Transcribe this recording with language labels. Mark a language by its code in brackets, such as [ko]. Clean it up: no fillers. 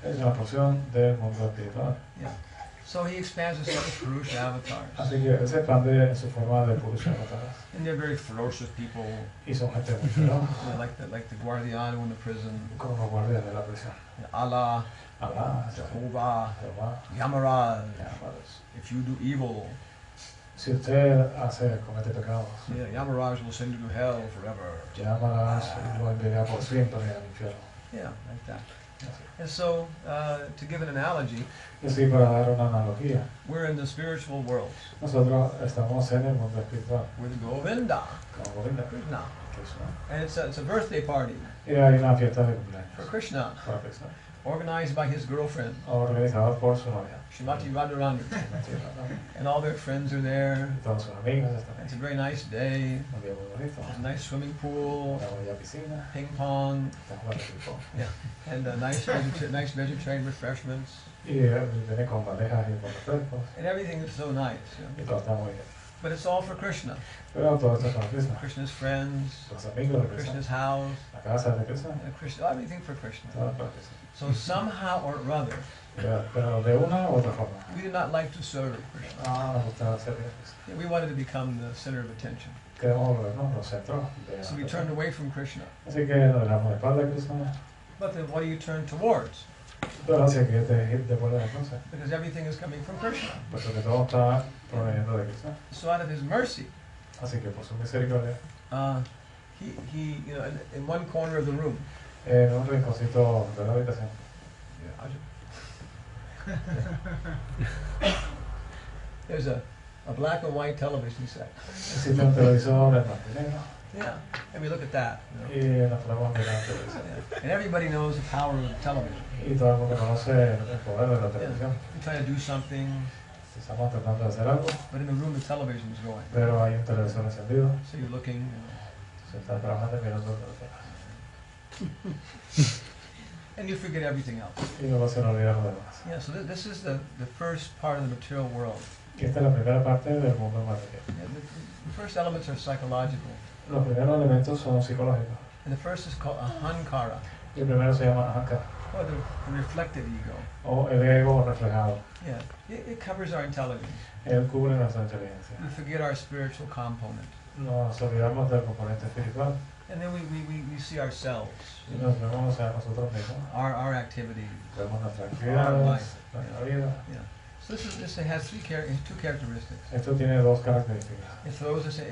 [es] Es una porción del mundo espiritual. [en] Yeah. So he expands himself as Purusha avatars. [es] Así que él se expande en su forma de Purusha Avatar. [en] And they're very ferocious people, [es] Y son gente muy feroz, [en] like the guardiano in the prison, [es] como los guardias de la prisión. [en] Allah, [es] Alá, [en] Jehovah, [es] Jehová, [en] Yamaraj. [es] Yamaraj. [en] If you do evil, [es] Si usted comete pecados, [en] yeah, Yamaraj will send you to hell forever. [es] Yamaraj lo enviará por siempre al infierno. [en] Yeah, like that. [es] Así. [en] And so, to give an analogy, [es] Y así, para dar una analogía, [en] we're in the spiritual world. [es] nosotros estamos en el mundo espiritual, [en] We're the Govinda, [es] como Govinda, [en] Krishna. [es] Krishna. [en] And it's a birthday party [es] Y hay una fiesta de cumpleaños [en] for Krishna, [es] para Krishna, [en] organized by his girlfriend, [es] organizada por su novia. [en] Srimati Radharani. And all their friends are there. [es] Y todos sus amigos están [en] It's a [es] ahí. [en] very nice day. [es] Un día muy bonito, [en] There's a nice swimming pool, [es] una bella piscina, [en] ping pong, [es] están jugando ping-pong. [en] and nice vegetarian refreshments. [es] Y viene con bandejas y con refrescos, [en] And everything is so nice. [es] y todo está muy bien. [en] But it's all for Krishna. [es] Pero todo esto es para Krishna. [en] Krishna's friends, [es] Los amigos de Krishna, [en] Krishna's house, [es] la casa de Krishna, [en] Krishna, everything for Krishna. [es] todo para Krishna. [en] So somehow or other, [es] Pero de una u otra forma, [en] we did not like to serve Krishna. [es] nos gusta servir a Krishna. [en] We wanted to become the center of attention. [es] Queremos volvernos los centros de la [en] So we [es] atención. [en] turned away from Krishna. [es] Así que nos damos la espalda a Krishna, [en] But then what do you turn towards? [es] pero hacia que te vuelves entonces, [en] Because everything is coming from Krishna. [es] puesto que todo está proveniendo de Krishna. [en] So out of his mercy, [es] Así que por su misericordia, [en] he in one corner of the room, [es] en un rinconcito de la habitación, [en] There's a black and white television set. [es] Existe un televisor en blanco y negro. [en] Yeah, and we look at that. [es] Y nos ponemos a mirar la televisión. [en] Yeah. And everybody knows the power of television. [es] Y todo el mundo conoce el poder de la televisión. [en] We try to do something, [es] Estamos tratando de hacer algo, [en] but in the room the television is going. [es] pero hay un televisor encendido. [en] So you're looking, [es] Se está trabajando y mirando el teléfono. [en] and you forget everything else. [es] Y luego se nos olvida lo demás. [en] Yeah, so this is the first part of the material world. [es] Y esta es la primera parte del mundo material. [en] Yeah, the first elements are psychological. [es] Los primeros elementos son psicológicos. [en] And the first is called ahankara, [es] Y el primero se llama ahankara, [en] or the reflective ego. [es] o el ego reflejado. [en] Yeah, it covers our intelligence. [es] Él cubre nuestra inteligencia. [en] We forget our spiritual component. [es] Nos olvidamos del componente espiritual [en] And then we see ourselves, [es] y nos vemos a nosotros mismos. [en] our activities. [es] Vemos nuestras [en] Our [es] actividades, [en] life. [es] nuestra vida. [en] Yeah. So this has two characteristics. [es] Esto tiene dos características.